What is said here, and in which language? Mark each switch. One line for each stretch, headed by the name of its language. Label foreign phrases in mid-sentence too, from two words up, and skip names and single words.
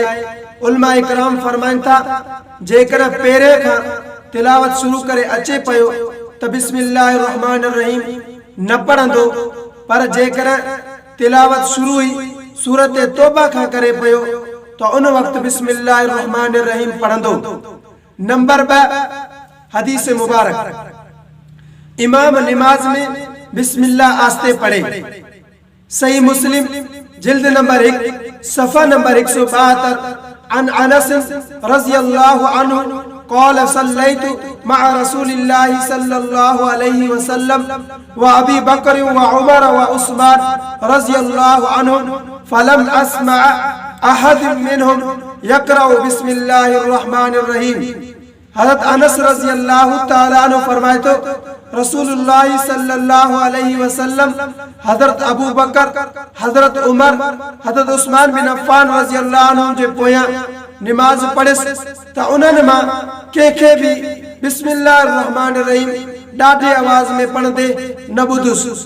Sindhi: उलमा इकराम फरमाइनि था जेकर पहिरें खां तिलावत शुरू करे अचे पियो त बिस्मिल्लाहिर्रहमानिर्रहीम न पढ़ंदो, पर जेकर तिलावत शुरू ई सूरत तौबा खां करे पियो त उन वक़्तु बिस्मिल्लाहिर्रहमानिर्रहीम पढ़ंदो। नंबर 2 हदीस मुबारक। इमाम नमाज में बिस्मिल्लाह आस्ते पढ़े। सही मुस्लिम जिल्द नंबर 1 सफ़ा नंबर 172।
Arabic: عن أنس رضي الله عنه قال صليت مع رسول الله صلى الله عليه وسلم و أبي بكر و عمر و عثمان رضي الله عنهم فلم أسمع أحد منهم يقرأ بسم الله الرحمن الرحيم.
Sindhi: हज़रत अनस
Arabic: رضي الله تعالى عنه
Sindhi: फरमाए तो रसूलुल्लाह
Arabic: صلى الله عليه وسلم,
Sindhi: हज़रत अबू बकर, हज़रत उमर, हज़रत उस्मान बिन अफ़्फ़ान
Arabic: رضي الله عنه
Sindhi: जे पोयां नमाज पढ़िस त उन्हनि मां कंहिंखे बि बिस्मिल्लाहिर्रहमानिर्रहीम ॾाढी आवाज़ में पढ़ंदे न ॿुधुस।